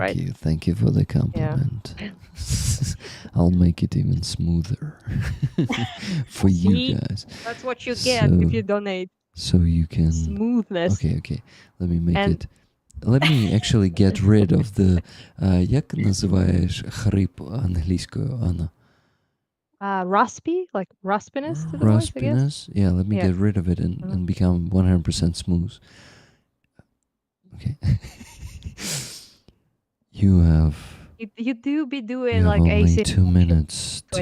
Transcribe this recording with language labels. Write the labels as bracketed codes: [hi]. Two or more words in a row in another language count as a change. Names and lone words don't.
[en] right? you. Thank you for the compliment. I'll make it even smoother for you See? guys. That's what you get if you donate. So you can. Smoothness. Okay. Let me make And- it. Let me actually get rid of the. [uk] Як називаєш хрип англійською, Анна? [en] Raspy, like raspiness to the voice, I guess. Raspiness? Yeah, let me Yeah. get rid of it and become 100% smooth. Okay. You have. You do be doing You have like only AC 2 minutes to.